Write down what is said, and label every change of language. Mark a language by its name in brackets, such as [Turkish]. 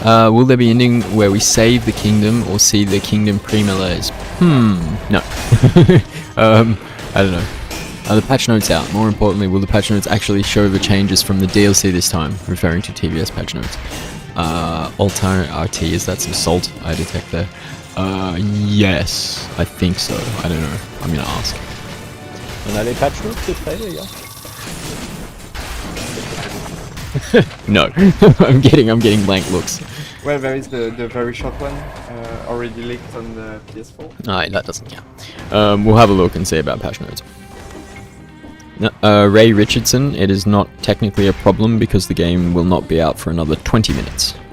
[English] Will there be an ending where we save the kingdom or see the kingdom pre-melees? No. I don't know. Are the patch notes out? More importantly, will the patch notes actually show the changes from the DLC this time? Referring to TBS patch notes. Alternate RT, is that some salt I detect there? Yes, I think so. I don't know. I'm gonna ask. [French] On a les patch notes de près, les gars? [English] No, I'm getting blank looks. Well, there is the very short one already leaked on the PS4. Alright, that doesn't count. We'll have a look and see about patch notes. Ray Richardson, it is not technically a problem because the game will not be out for another 20 minutes.